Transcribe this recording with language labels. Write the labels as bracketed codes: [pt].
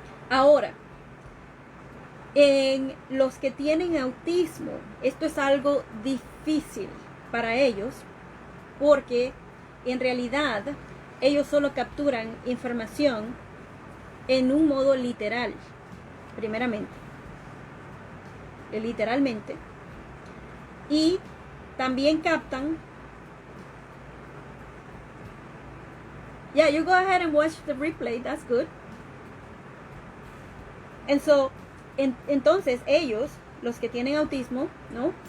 [es] Ahora, en los que tienen autismo, esto es algo difícil para ellos porque en realidad ellos solo capturan información en un modo literal, primeramente, literalmente, y también captan. [en] Yeah, you go ahead and watch the replay, that's good. And so, [es] entonces ellos, los que tienen autismo, ¿no?